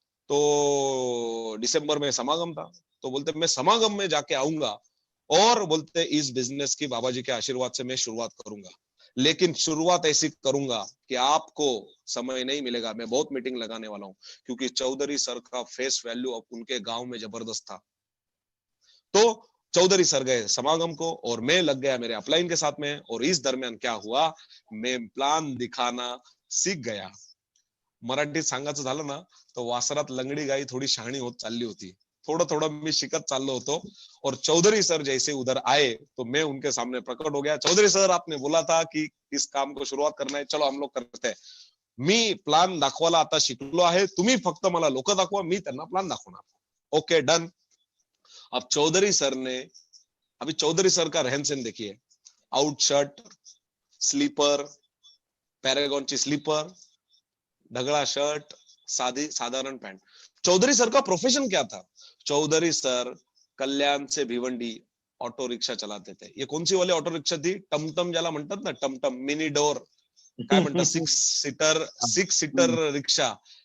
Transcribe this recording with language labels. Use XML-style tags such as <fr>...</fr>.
<hi>तो दिसंबर में समागम था। तो बोलते मैं समागम में जाके आऊंगा, और बोलते इस बिजनेस की बाबा जी के आशीर्वाद से मैं शुरुआत करूंगा, लेकिन शुरुआत ऐसी करूंगा कि आपको समय नहीं मिलेगा। मैं बहुत मीटिंग लगाने वाला हूं, क्योंकि चौधरी सर का फेस वैल्यू अब उनके गांव में जबरदस्त था। तो चौधरी सर गए समागम को, और मैं लग गया मेरे अपलाइन के साथ में। और इस दरमियान क्या हुआ, मैं प्लान दिखाना सीख गया।</hi> <mr>मराठीत सांगायचं झालं ना, तो वासरात लंगडी गाई थोडी शहाणी होत चालली होती। थोड़ा थोड़ा मी शिकत चाललो होतो।</mr> <hi>और चौधरी सर जैसे उधर आए, तो मैं उनके सामने प्रकट हो गया। चौधरी सर आपने बोला था कि इस काम को शुरुआत करना है, चलो हम लोग करते हैं।</hi> <mr>मी प्लान दाखवायला आता शिकलो आहे, तुम्ही फक्त मला लोक दाखवा, मी त्यांना प्लान दाखवणार।</mr> <en>Okay done.</en> <hi>अब चौधरी सर ने, अभी चौधरी सर का रहन सहन देखिए, out shirt, sleeper,</hi> <mr>पॅरेगॉनची sleeper, ढगला shirt, साधारण पैंट।</mr> <hi>चौधरी सर का प्रोफेशन क्या था? चौधरी सर कल्याण से भिवंडी ऑटो रिक्शा चलाते थे। ये कौन सी वाली ऑटो रिक्शा थी?</hi> <mr>टमटम ज्याला म्हणतात ना, टमटम मिनी डोर, काय म्हणतात, सिक्स सीटर रिक्षा।</mr>